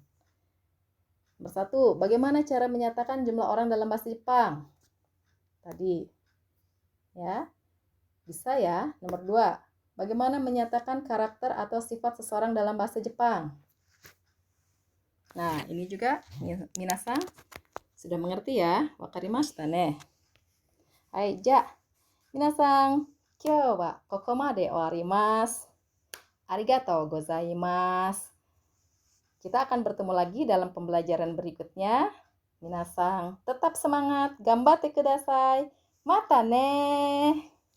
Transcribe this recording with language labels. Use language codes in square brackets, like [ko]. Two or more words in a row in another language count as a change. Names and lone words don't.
[id] Nomor 1, bagaimana cara menyatakan jumlah orang dalam bahasa Jepang? Tadi, ya, bisa ya. Nomor 2, bagaimana menyatakan karakter atau sifat seseorang dalam bahasa Jepang? Nah, ini juga minasan sudah mengerti ya. [ja] 分かりましたね. はい、じゃ. みなさん、今日はここまで終わります. ありがとうございます. [id] Kita akan bertemu lagi dalam pembelajaran berikutnya. Minasan, tetap semangat. [ja] 頑張ってください. またね.